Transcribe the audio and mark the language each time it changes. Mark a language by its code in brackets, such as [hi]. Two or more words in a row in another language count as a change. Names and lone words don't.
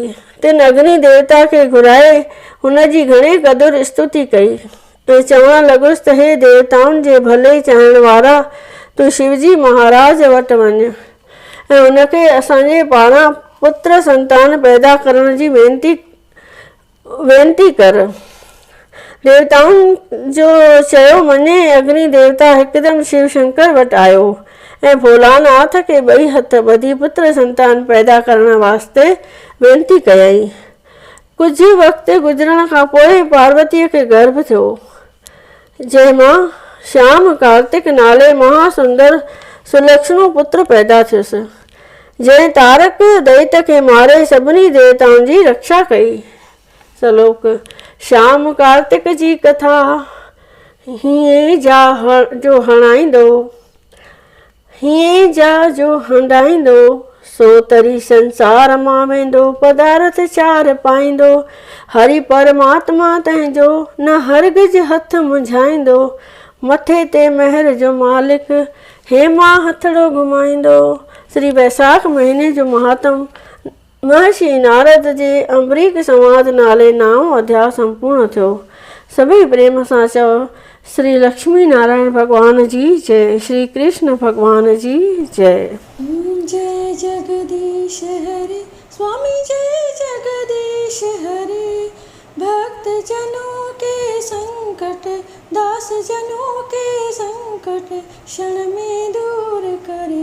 [sd] तिन अग्नि देवता खे घुराए हुनजी घणे क़दुरु स्तुति कई ऐं चवणु लॻुसि त हे देवताउनि जे भले चाहण वारा, तूं शिवजी महाराज वटि वञ ऐं उनखे असांजे पारां पुत्र संतान पैदा करण जी वेनती कर। देवताउनि जो चयो मञे अग्नि देवता हिकदमि शिव शंकर वटि आयो ऐं भोलानाथ खे ॿई हथ ॿधी पुत्र संतान पैदा करण वास्ते वेनती कयई। कुझु वक़्तु गुज़रण खां पोइ पार्वतीअ खे गर्भ थियो, जंहिंमां श्याम कार्तिक नाले महासुंदर सुलक्षणो पुत्र पैदा थियुसि, जंहिं तारक दैत खे मारे सभिनी देवताउनि जी रक्षा कई। श्लोक। श्याम कार्तिक जी कथा हीअं जो हंडाईंदो, सो तरी संसार मां वेंदो, पदार्थ चार पाईंदो, हरि परमात्मा तंहिंजो न हरगिज हथ मुंझाईंदो, मथे ते महर जो मालिक हेमा हथड़ो घुमाईंदो। श्री वैसाख महीने जो महात्म। महर्षि नारद जे अम्बरीक संवाद नाले 9 अध्याय संपूर्ण थियो। सभई प्रेम सां चओ श्री लक्ष्मी नारायण भगवान जी जय, श्री कृष्ण भगवान जी जय। [hi] जय जगदीश हरे स्वामी, जय जगदीश हरे। भक्त जनों के संकट, दास जनों के संकट, क्षण में दूर करे।